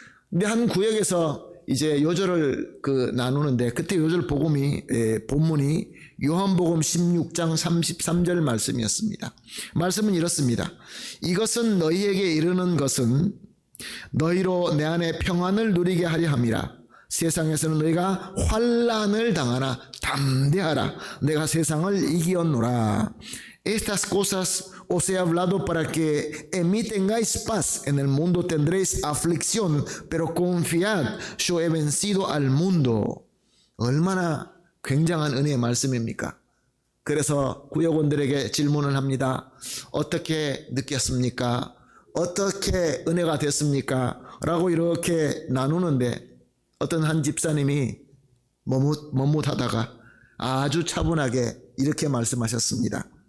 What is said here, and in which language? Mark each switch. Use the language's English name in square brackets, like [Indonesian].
[Korean] 근데 한 구역에서 이제 요절을 나누는데 그때 요절 본문이 요한복음 16장 33절 말씀이었습니다. 말씀은 이렇습니다. 이것은 너희에게 이르는 것은 너희로 내 안에 평안을 누리게 하려 함이라. 세상에서는 너희가 환난을 당하나 담대하라. 내가 세상을 이기었노라. [Spanish] Estas cosas os he hablado para que en mí tengáis paz. En el mundo tendréis aflicción, pero confiad, yo he vencido al mundo. [Korean] 얼마나 굉장한 은혜의 말씀입니까? 그래서 구역원들에게 질문을 합니다. 어떻게 느꼈습니까? 어떻게 은혜가 됐습니까? 라고 이렇게 나누는데 어떤 한 집사님이 머뭇하다가 아주 차분하게 이렇게 말씀하셨습니다.